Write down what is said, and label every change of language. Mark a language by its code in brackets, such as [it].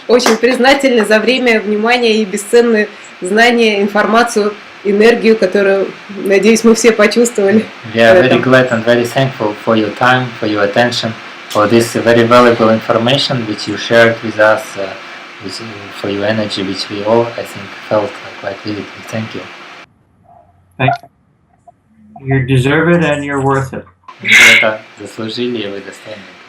[ru] Очень признательны за время, внимание и бесценные знания, информацию, энергию, которую, надеюсь, мы все почувствовали. [en] We are very glad and very thankful for your time, for your attention, for this very valuable information which you shared with us, for your energy, which we all, I think, felt quite vividly. Thank you. Thank you. You deserve it and you're worth it. [ru] Вы это заслужили, и вы достойны.